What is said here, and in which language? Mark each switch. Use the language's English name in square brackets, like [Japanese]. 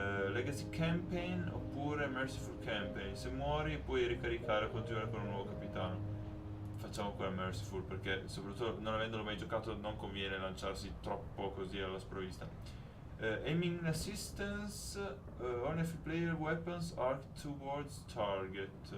[Italian] Legacy Campaign oppure Merciful Campaign. Se muori puoi ricaricare e continuare con un nuovo capitano. Facciamo quella Merciful perché soprattutto non avendolo mai giocato non conviene lanciarsi troppo così alla sprovvista. [English] Aiming assistance, only if player weapons are towards target.